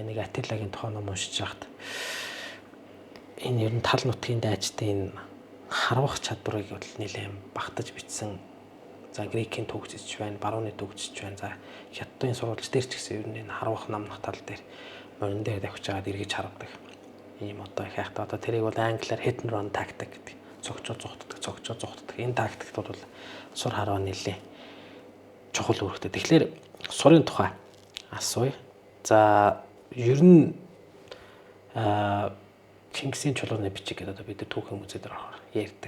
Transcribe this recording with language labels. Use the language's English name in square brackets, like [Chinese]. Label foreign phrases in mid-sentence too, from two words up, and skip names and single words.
[Mongolian] Нэг Атилагийн тухай ном уншиж байхад энэ ер нь тал нутгийн дайчдын энэ харуулах чадварыг бол нэлээд багтаж бичсэн. За грекийн төгсөж байна, барууны төгсөж байна. За хятадын сурвалж дээр ч гэсэн ер нь энэ харуулах намнах тал дээр морин дээр давхиж байгаад эргэж харагдаг. Ийм одоо их хайхтай одоо тэрийг бол англиар [English] hit and run tactic [Mongolian] гэдэг. Цогцоо зугтдаг. Энэ тактикт бол сур хараа нэлээ чухал үүрэгтэй. Тэгэхээр сурын тухай асууя. За ер нь Чингисийн чулууны бичиг гэдэг одоо бид нар түүхэн музей дээр орохоор ярьдаг.